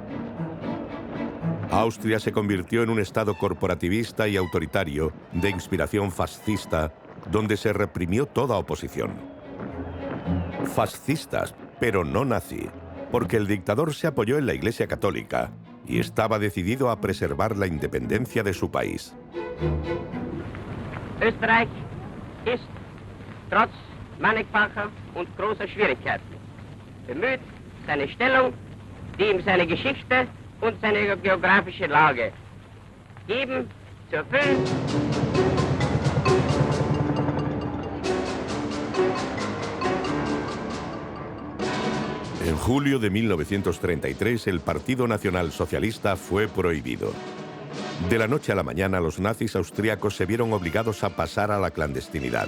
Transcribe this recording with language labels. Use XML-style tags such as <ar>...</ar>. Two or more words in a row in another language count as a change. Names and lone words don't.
<es>Austria se convirtió en un estado corporativista y autoritario de inspiración fascista, donde se reprimió toda oposición. Fascistas, pero no nazi, porque el dictador se apoyó en la Iglesia Católica y estaba decidido a preservar la independencia de su país.</es> <de>Österreich ist trotz mannigfacher und großer Schwierigkeiten bemüht, seine Stellung, die ihm seine Geschichte und seine geografische Lage geben, zu erfüllen.</de> <es>En julio de 1933, el Partido Nacional Socialista fue prohibido. De la noche a la mañana, los nazis austríacos se vieron obligados a pasar a la clandestinidad.</es>